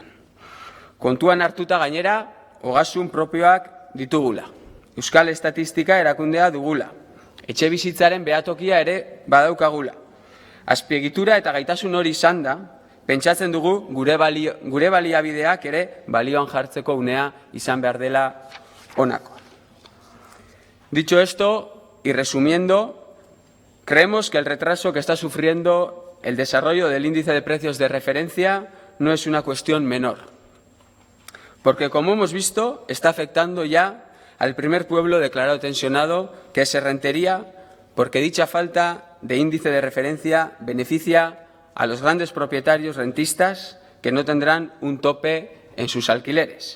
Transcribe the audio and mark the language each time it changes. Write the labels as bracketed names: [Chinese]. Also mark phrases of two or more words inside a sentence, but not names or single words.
[Basque] Kontuan hartuta gainera, ogasun propioak ditugula. Euskal Estatistika erakundea dugula. Etxe bizitzaren behatokia ere badaukagula. Azpiegitura eta gaitasun hori izan da, pentsatzen dugu gure baliabideak ere balioan jartzeko unea izan behar dela honako. [Spanish] Dicho esto, y resumiendo, creemos que el retraso que está sufriendo el desarrollo del índice de precios de referencia no es una cuestión menor, porque como hemos visto, está afectando ya al primer pueblo declarado tensionado, que es Errentería, porque dicha falta de índice de referencia beneficia a los grandes propietarios rentistas que no tendrán un tope en sus alquileres.